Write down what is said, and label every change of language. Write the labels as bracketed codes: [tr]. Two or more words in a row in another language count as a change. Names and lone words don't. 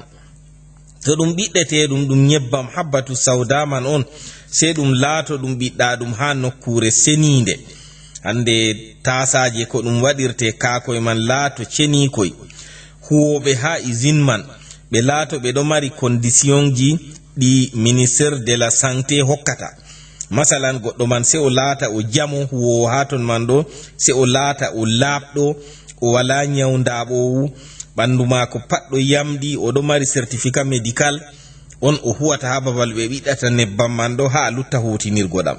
[ff] To ɗum ɓiɗɗete ɗum nyebbam habbatu sauda man on, se ɗum laato ɗum ɓiɗɗa ɗum ha nokkure seninde. Hande tasaje ko ɗum waɗirte kakoy man laato cenikoy. Huwoɓe ha usine man ɓe laato ɓe ɗo mari condition ji ɗi [fr] ministére de la santé [ff] hokkata. Masalan goɗɗo man se o laata o jamo huwowo ha ton man ɗo, se o laata o laaɓɗo, o wala nyawdaɓowu, ɓandu maako pat ɗo yamɗi, o ɗo mari [fr] certificat médical, [ff] on o huwata ha babal ɓe ɓiɗɗata nebbam man ɗo ha lutta hutinirgo ɗam.